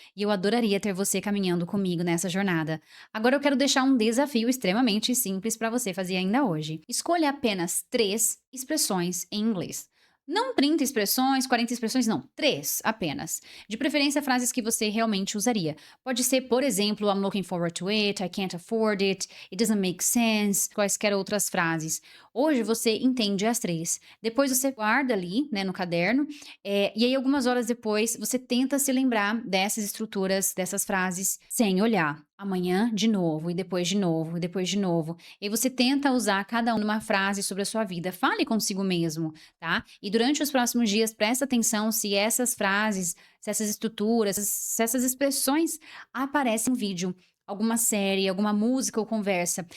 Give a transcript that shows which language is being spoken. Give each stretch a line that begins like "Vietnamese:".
Portuguese: E eu adoraria ter você caminhando comigo nessa jornada. Agora eu quero deixar um desafio extremamente simples para você fazer ainda hoje. Escolha apenas 3 expressões em inglês. Não 30 expressões, 40 expressões, não. 3 apenas. De preferência, frases que você realmente usaria. Pode ser, por exemplo,
English: I'm looking forward to it, I can't afford it, it doesn't make sense,
Portuguese: quaisquer outras frases. Hoje você entende as 3. Depois você guarda ali, né, no caderno, e aí algumas horas depois você tenta se lembrar dessas estruturas, dessas frases, sem olhar. Amanhã de novo, e depois de novo, e depois de novo. E aí você tenta usar cada uma frase sobre a sua vida. Fale consigo mesmo, tá? E durante os próximos dias, presta atenção se essas frases, se essas estruturas, se essas expressões aparecem em vídeo, alguma série, alguma música ou conversa.